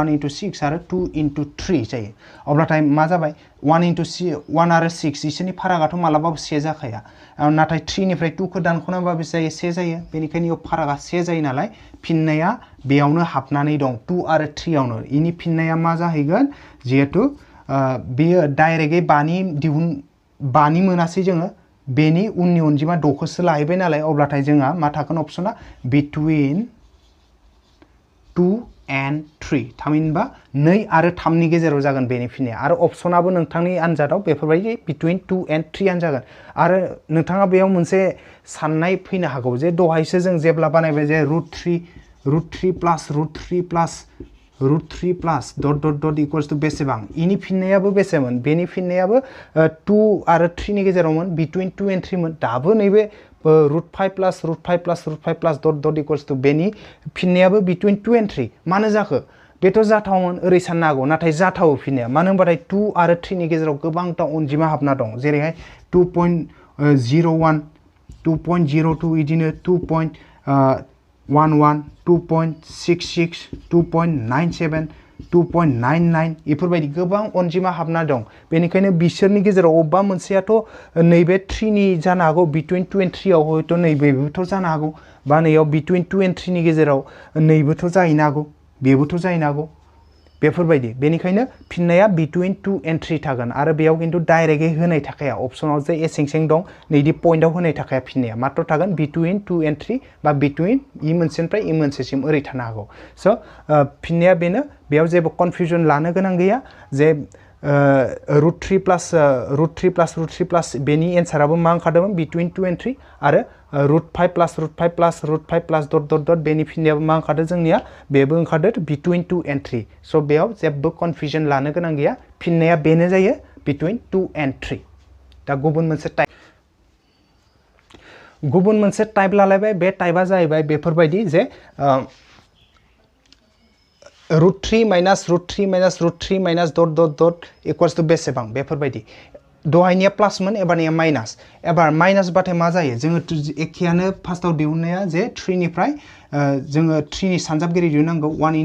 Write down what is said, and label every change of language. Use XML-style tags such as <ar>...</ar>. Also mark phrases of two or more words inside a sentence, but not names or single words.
<brx>1 into 6 आरो 2 into 3 जायो अब्लाथाय मा जाबाय 1 into 1 आरो 6 इसोरनि फारागाथ' मालाबाबो से जाखाया नाथाय 3 निफ्राय 2 खौ दानख'नांबा बेसे जायो से जायो बेनिखायनो इयाव फारागा से जायो नालाय फिननाया बेयावनो हाबनानै दं 2 आरो 3 आवनो इनि फिननाया मा जाहैगोन जिहेतु बेयो डाइरेक्टयै 5 नि मोनासै जोङो बेनि उननि अनजिमा 6 खौसो लाहैबाय नालाय अब्लाथाय जोंहा मा थागोन अपसना between 2 and 3 थामहिनबा 2 आरो 3 नि गेजेराव जागोन बेनि फिननाया आरो अपसनाबो नोंथांनि आनजादाव बेफोरबायदि</brx> <en>between 2 and 3</en> <brx>आनो जागोन आरो नोंथाङा बेयाव मोनसे साननाय फैनो हागौ जे दहायसो जों जेब्ला बानायबाय जे √3 प्लस √3 प्लस √3 प्लस</brx> <en>dot dot dot equals to</en> <brx>बेसेबां इनि फिननायाबो बेसेमोन बेनि फिननायाबो 2 आरो 3 नि गेजेरावमोन</brx> <en>between 2 and 3</en> <brx>मोन दाबो नैबे √5 प्लस √5 प्लस √5 प्लस</brx> <en>dot dot equals to</en> <brx>बेनि फिननायाबो</brx> <en>between 2 and 3</en> <brx>मानो जाखो बेथ' जाथावमोन ओरै साननो हागौ नाथाय जाथावो फिननाया मानो होनबाथाय 2 आरो 3 नि गेजेराव गोबांथा अनजिमा हाबना दं जेरैहाय 2.01 2.02 इदिनो 2.11 2.66 2.97 2.99 इफोरबायदि गोबां अनजिमा हाबना दं बेनिखायनो बिसोरनि गेजेराव अबबा मोनसेयाथ' नैबे 3 नि जानो हागौ</brx> <en>between 2 and 3</en> <brx>आव हयथ' नैबेबोथ' जानो हागौ बा नैयाव between 2 and 3 नि गेजेराव नैबोथ' जाहैनो हागौ बेबोथ' जाहैनो हागौ बेफोरबायदि बेनिखायनो फिननाया</brx> <en>between 2 and 3</en> <brx>थागोन आरो बेयाव खिन्थु डाइरेक्टयै होनाय थाखाया अपसनाव जे एसें दं नैदि पइन्टआव होनाय थाखाया फिननाया मात्र थागोन</brx> <en>between 2 and 3</en> <brx>बा between इ मोनसेनिफ्राय इ मोनसेसिम ओरै थानो हागौ स' फिननाया बेनो बेयाव जेबो कनफिउजन लानो गोनां गैया जे √3 प्लस बेनि एन्साराबो मा ओंखारदोंमोन</brx> <en>between 2 and 3</en> <brx>आरो √5 प्लस √5 प्लस</brx> <en>dot dot dot</en> <brx>बेनि फिननायाबो मा ओंखारदों जोंनिया बेबो ओंखारदों</brx> <en>between 2 and 3</en> <brx>स' बेयाव जेबो कनफिउजन लानो गोनां गैया फिननाया बेनो जायो</brx> <en>between 2 and 3</en> <brx>दा गुबुन मोनसे टाइप लालायबाय बे टाइपआ जाहैबाय बेफोरबायदि जे √3 माइनास √3 माइनास √3 माइनास</brx> <en>dot dot dot equals to</en> <brx>बेसेबां बेफोरबायदि दहायनिया प्लासमोन एबारनिया माइनास एबार माइनास बाथाय मा जायो जोङो एखेयानो फार्स्टआव दिहुननाया जे 3 निफ्राय जोङो 3 नि सानजाबगिरि दिहुननांगौ 1</brx>